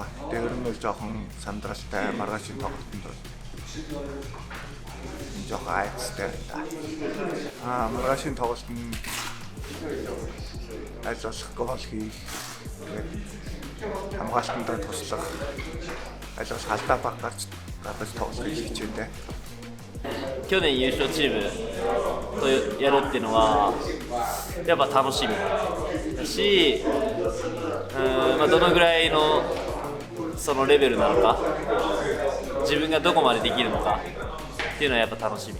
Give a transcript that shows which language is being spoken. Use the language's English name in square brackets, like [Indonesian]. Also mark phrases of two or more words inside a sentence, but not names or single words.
[Mongolian] Тэр нь бол жоохон сандралтай маргаашийн тоглолтод бол жоохон айцтай байна. Маргаашийн тоглолт нь аль болох гол хийх. Тэгээд хамгаалтандаа туслах. Аль болох алдаа баг гарч тоглох хичээдэг. [Japanese] 去年優勝チームとやるっていうのはやっぱ楽しみだし、どのぐらいのそのレベルなのか自分がどこまでできるのかっていうのはやっぱ楽しみ。